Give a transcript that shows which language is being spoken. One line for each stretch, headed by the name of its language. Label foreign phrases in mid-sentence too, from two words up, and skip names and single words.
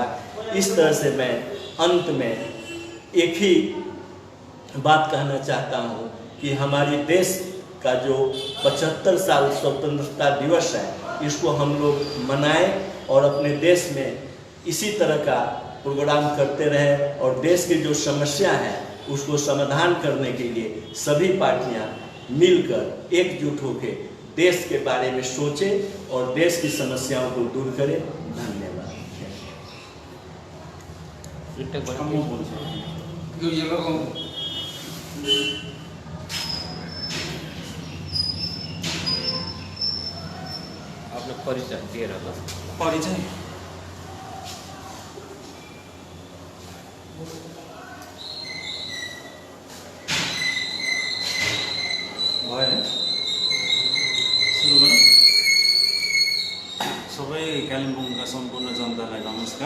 Hindi: इस तरह से मैं अंत में एक ही बात कहना चाहता हूँ कि हमारी देश का जो 75 साल स्वतंत्रता दिवस है इसको हम लोग मनाएं और अपने देश में इसी तरह का प्रोग्राम करते रहें, और देश की जो समस्या है उसको समाधान करने के लिए सभी पार्टियां मिलकर एकजुट होकर देश के बारे में सोचें और देश की समस्याओं को दूर करें। धन्यवाद।
Nepali: आपने परिचय दिएर होला। परिचय भयो, सुरु गरौँ। सबै कालिम्पोङका सम्पूर्ण जनतालाई नमस्कार।